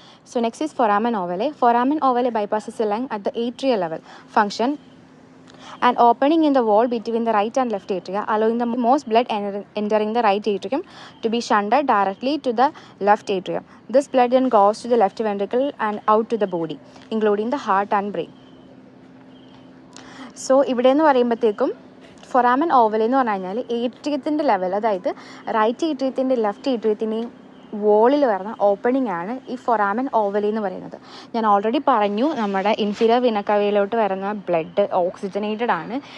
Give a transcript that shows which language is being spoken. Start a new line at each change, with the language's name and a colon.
English: So next is foramen ovale. Foramen ovale bypasses the lung at the atrial level. Function an opening in the wall between the right and left atria, allowing the most blood entering the right atrium to be shunted directly to the left atrium. This blood then goes to the left ventricle and out to the body, including the heart and brain.
Malayalam: So ഇവിടെ എന്ന് പറയുമ്പോഴത്തേക്കും foramen oval എന്ന് പറഞ്ഞു കഴിഞ്ഞാൽ ഏട്രിയത്തിൻ്റെ level, അതായത് right ഏട്രിയത്തിൻ്റെ left ഏട്രിയത്തിൻ്റെയും വോളിൽ വരുന്ന opening ആണ് ഈ ഫൊറാമൻ ഓവലി എന്ന് പറയുന്നത്. ഞാൻ ഓൾറെഡി പറഞ്ഞു, നമ്മുടെ ഇൻഫീരിയർ വിനക്കവയിലോട്ട് വരുന്ന ബ്ലഡ് ഓക്സിജനേറ്റഡ് ആണ്.